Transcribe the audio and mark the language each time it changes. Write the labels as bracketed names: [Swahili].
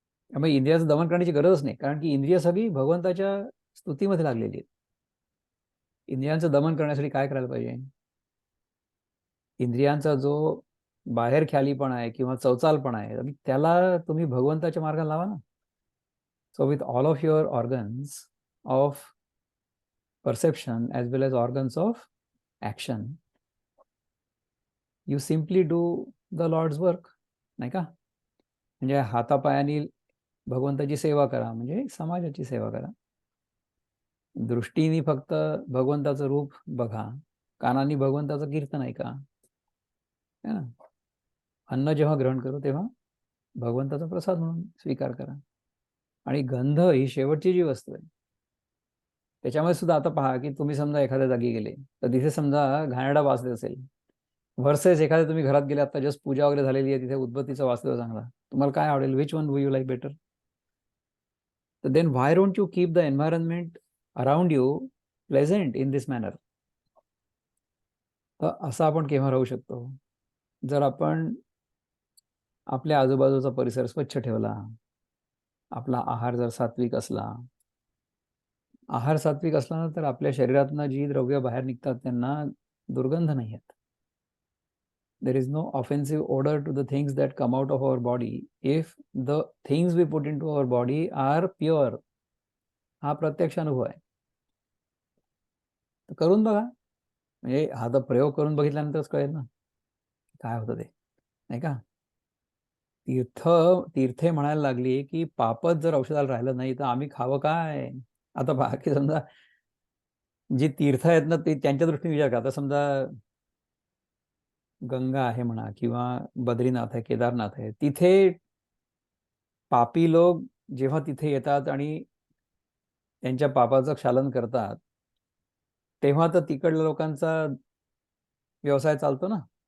[Marathi] त्यामुळे इंद्रियाचं दमन करण्याची गरजच नाही, कारण की इंद्रिय सगळी भगवंताच्या स्तुतीमध्ये लागलेली आहेत. इंद्रियांचं दमन करण्यासाठी काय करायला पाहिजे? इंद्रियांचा जो बाहेर ख्यालीपणा आहे किंवा चवचालपणा आहे त्याला तुम्ही भगवंताच्या मार्गाला लावा ना. [English] so with all of your organs of perception as well as organs of action, you simply do the Lord's work, [Marathi] नाही का? म्हणजे हातापायानी भगवंताची सेवा करा, म्हणजे समाजाची सेवा करा. दृष्टीने फक्त भगवंताचं रूप बघा, कानांनी भगवंताचं कीर्तन ऐका, [Hindi] है ना? [Marathi] अन्न जेव्हा ग्रहण करू तेव्हा भगवंताचा प्रसाद म्हणून स्वीकार करा. आणि गंध ही शेवटची जी वस्तू आहे, त्याच्यामध्ये सुद्धा आता पहा की तुम्ही समजा एखाद्या जागी गेले तर तिथे समजा घाणेरडा वास येत असेल, व्हर्सेस एखाद्या तुम्ही घरात गेले, आता जस्ट पूजा वगैरे झालेली आहे, तिथे उदबत्तीचा वास येतो चांगला, तुम्हाला काय आवडेल? [English] Which one would you like better? [Marathi] तर [English] Then why don't you keep the environment around you pleasant in this manner? [Marathi] तर असं आपण केव्हा राहू शकतो? जर आपण आपल्या आजूबाजूचा परिसर स्वच्छ ठेवला, आपला आहार जर सात्विक असला, आहार सात्विक असला ना तर आपल्या शरीरातनं जी द्रव्य बाहेर निघतात त्यांना दुर्गंध नाही येत. [English] There is no offensive odor to the things that come out of our body if the things we put into our body are pure. [Marathi] हा प्रत्यक्ष अनुभव आहे. तर करून बघा, म्हणजे हा तर प्रयोग करून बघितल्यानंतरच कळेल ना काय होतं ते, नाही का? तीर्थे म्हणायला लागली की पापच जर औषधाला राहिलं नाही तर आम्ही खावं काय? आता पहा की समजा जी तीर्थ आहेत ना ते त्यांच्या दृष्टीने विचार करा. आता समजा गंगा आहे म्हणा किंवा बद्रीनाथ आहे, केदारनाथ आहे, तिथे पापी लोक जेव्हा तिथे येतात आणि त्यांच्या पापाचं क्षालन करतात तेव्हा तर तिकडल्या लोकांचा व्यवसाय चालतो ना.